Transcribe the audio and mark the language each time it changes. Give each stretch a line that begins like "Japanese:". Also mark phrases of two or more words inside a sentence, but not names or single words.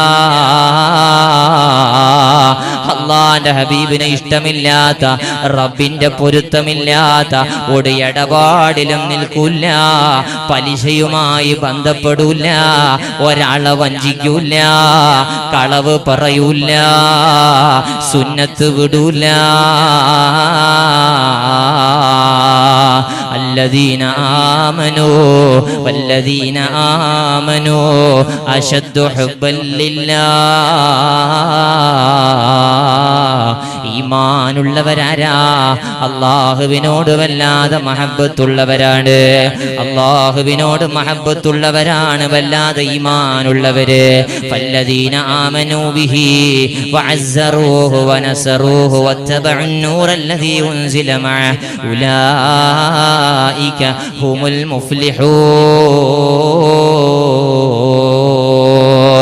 Malayalam: അള്ളാന്റെ ഹബീബിനെ ഇഷ്ടമില്ലാത്ത, റബ്ബിന്റെ പൊരുത്തമില്ലാത്ത ഒരു ഇടപാടിലും നിൽക്കൂല. പലിശയുമായി ബന്ധപ്പെടൂല, ഒരാളെ വഞ്ചിക്കൂല, കളവ് പറയൂല, സുന്നത്ത് വിടൂല.
Arabic: الذين آمنوا والذين آمنوا أشد حبا لله.
Malayalam: ഈമാനുള്ളവരാരാ? അല്ലാഹുവിനോട് വല്ലാതെ മഹബ്ബത്തുള്ളവരാണ്. അല്ലാഹുവിനോട് മഹബ്ബത്തുള്ളവരാണ് വല്ലാതെ ഈമാനുള്ളവര്.
Arabic: فالذين آمنوا به وعزروه ونصروه واتبعوا النور الذي أنزل مع أولئك هم المفلحون.